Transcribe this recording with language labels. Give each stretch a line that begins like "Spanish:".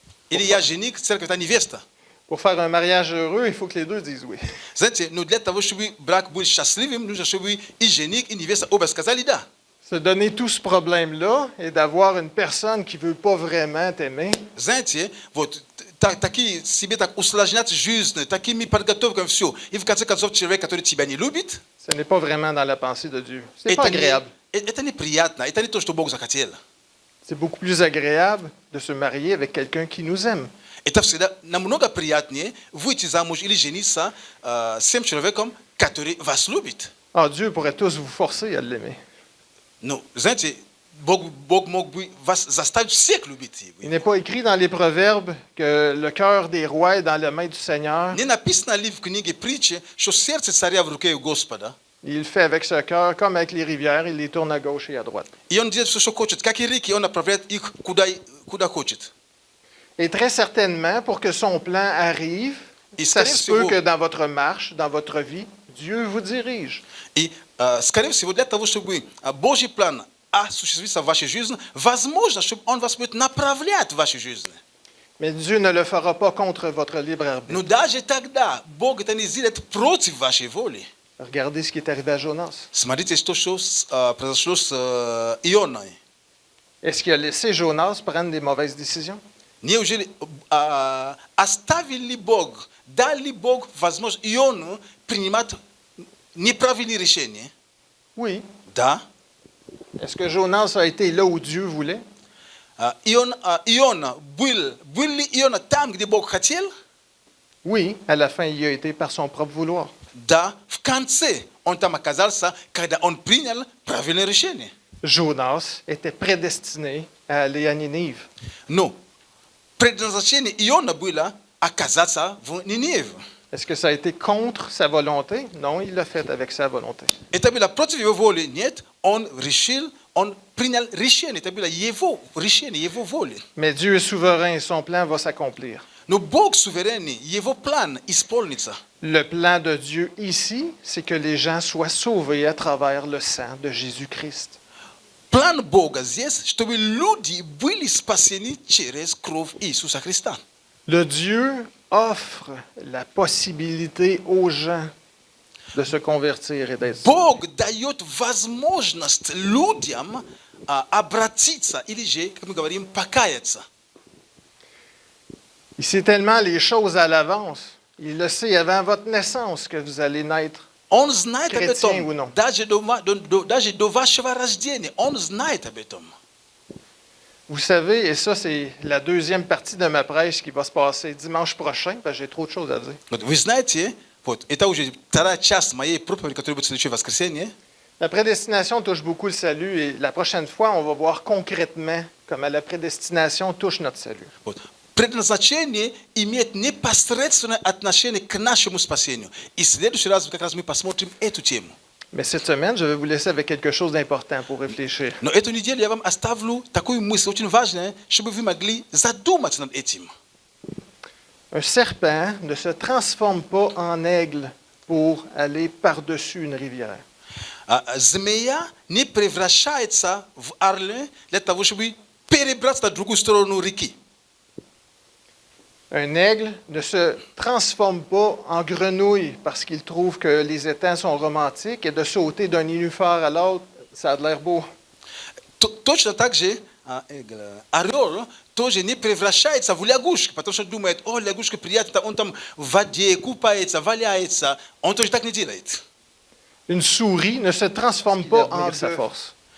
Russian: Или я жених, церковь это невеста. ».
French: Pour faire un mariage heureux, il faut que les deux disent oui.
Russian: Знаете, но для того, чтобы брак был счастливым, нужно, чтобы и жених, и невеста оба сказали «да».
French: Se donner tout ce problème-là et d'avoir une personne qui ne veut pas vraiment t'aimer,
Russian: Знаете, вот такие себе так усложнять жизнь, такими подготовками все. И в конце концов человек, который тебя не любит,
French: ce n'est pas vraiment dans la pensée de Dieu. C'est pas agréable.
Russian: это неприятно, это не то, что Бог захотел.
French: C'est beaucoup plus agréable de se marier avec quelqu'un qui nous aime.
Russian: Это всегда намного приятнее выйти замуж или жениться с тем человеком, который вас любит.
French: Ah, Dieu pourrait tous vous forcer à l'aimer.
Russian: Ну, знаете, Бог мог бы вас заставить всех любить его.
French: Il n'est pas écrit dans les Proverbes que le cœur des rois est dans la main du Seigneur.
Russian: Не написано ли в книге притчи, что сердце царя в руке у Господа?
French: Il fait avec ce cœur comme avec les rivières, il les tourne à gauche et à droite.
Russian: И он делает все, что хочет. Как и реки, он направляет их куда хочет.
French: Et très certainement, pour que son plan arrive, Et ça
Russian: скорее
French: se peut
Russian: всего-
French: que dans votre marche, dans votre vie, Dieu vous dirige.
Russian: И, скорее всего, для того, чтобы Божий план осуществиться в вашей жизни, возможно, чтобы Он вас будет направлять в вашей жизни.
French: Mais Dieu ne le fera pas contre votre libre arbitre.
Russian: Но даже тогда Бог это не сделает против вашей воли.
French: Regardez ce qui est arrivé à Jonas.
Russian: Смотрите, что произошло с Ионой.
French: Est-ce qu'il a laissé Jonas prendre des mauvaises décisions?
Russian: Неужели оставил ли Бог, дал ли Бог возможность Иону принимать неправильные решения?
French: Oui.
Russian: Да.
French: Est-ce que Jonas a été là où Dieu voulait?
Russian: Иона был ли Иона там, где Бог хотел?
French: Oui, à la fin, il y a été par son propre vouloir.
Russian: Да, в конце он там оказался, когда он принял правильное решение.
French: Jonas était prédestiné à aller à Ninive.
Russian: Но предназначение Иона было оказаться в Ниневе.
French: Est-ce que ça a été contre sa volonté? Non, il l'a fait avec sa volonté.
Russian: Это было против его воли? Нет, он решил, он принял решение. Это было его решение, его воля.
French: Mais Dieu est souverain et son plan va s'accomplir.
Russian: Но Бог суверенный, его план исполнится.
French: Le plan de Dieu ici, c'est que les gens soient sauvés à travers le sang de Jésus-Christ.
Russian: План Бога здесь, чтобы люди были спасены через кровь Иисуса Христа.
French: Le Dieu offre la possibilité aux gens de se convertir et d'être sauvés.
Russian: Бог дает возможность людям обратиться или же, как мы говорим, покаяться.
French: Il sait tellement les choses à l'avance. Il le sait avant votre naissance que vous allez naître.
Russian: Он знает об
French: Chrétien ou
Russian: этом,
French: non.
Russian: даже до вашего рождения. Он знает об этом.
French: Vous savez, et ça c'est la deuxième partie de ma prêche qui va se passer dimanche prochain, parce que j'ai trop de choses à dire.
Russian: Вот вы знаете, вот, это уже вторая часть моей проповеди, которая будет в следующее воскресенье.
French: La prédestination touche beaucoup le salut et la prochaine fois, on va voir concrètement comment la prédestination touche notre salut.
Russian: Вот. Предназначение имеет непосредственное отношение к нашему спасению. И в следующий раз как раз мы посмотрим эту тему.
French: Mais cette semaine, je vais vous laisser avec quelque chose d'important pour réfléchir.
Russian: Но эту неделю я вам оставлю такую мысль, очень важную, чтобы вы могли задуматься над этим.
French: Un serpent ne se transforme pas en aigle pour aller par-dessus une rivière.
Russian: Змея не превращается в орла для того, чтобы перебраться на другую сторону реки.
French: Un aigle ne se transforme pas en grenouille parce qu'il trouve que les étangs sont romantiques et de sauter d'un nénuphar à l'autre, ça a de l'air beau.
Russian: Точно так же орел тоже не превращается в лягушку, потому что думает, о, лягушка приятно, он там в воде купается, валяется. Он тоже так не делает.
French: Une souris ne se transforme pas en sa force.